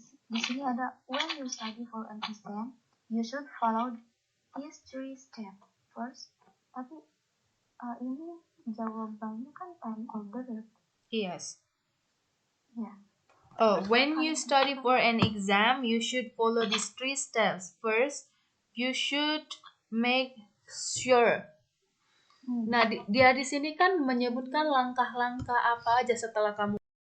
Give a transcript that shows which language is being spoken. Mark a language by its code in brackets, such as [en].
[id] Di sini ada [en] when you study for an exam, you should follow these 3 steps. [id] First, tapi ini jawabannya kan [en] time order. Yes. Yeah. When you study for an exam, you should follow these 3 steps. First, you should make sure. [id] Nah, dia di sini kan menyebutkan langkah-langkah apa aja setelah kamu